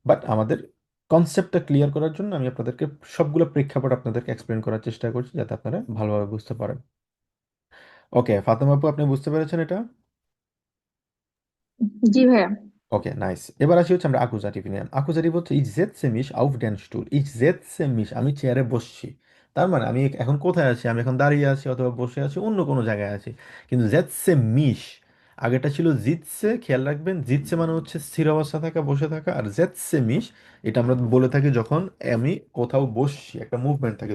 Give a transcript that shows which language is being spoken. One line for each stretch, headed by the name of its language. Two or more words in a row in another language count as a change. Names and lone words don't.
Bangla: বাট আমাদের কনসেপ্টটা ক্লিয়ার করার জন্য আমি আপনাদেরকে সবগুলো প্রেক্ষাপট আপনাদেরকে এক্সপ্লেন করার চেষ্টা করছি, যাতে আপনারা ভালোভাবে বুঝতে পারেন। ওকে, ফাতেমা আপু, আপনি বুঝতে পেরেছেন এটা? জি ভাইয়া।
English: okay, nice.
Bangla: এবার আসি হচ্ছে আমরা আকুজাটিভ নিয়ে। আকুজাটিভ হচ্ছে
German: Ich setze mich auf den Stuhl, Ich setze mich,
Bangla: আমি চেয়ারে বসছি। তার মানে আমি এখন কোথায় আছি? আমি এখন দাঁড়িয়ে আছি অথবা বসে আছি, অন্য কোনো জায়গায় আছি। কিন্তু
German: setze mich,
Bangla: আগেটা ছিল জিতসে, খেয়াল রাখবেন। জিতসে মানে হচ্ছে স্থির অবস্থা থাকা, বসে থাকা। আর
German: setze mich,
Bangla: এটা আমরা বলে থাকি যখন আমি কোথাও বসছি, একটা মুভমেন্ট থাকে।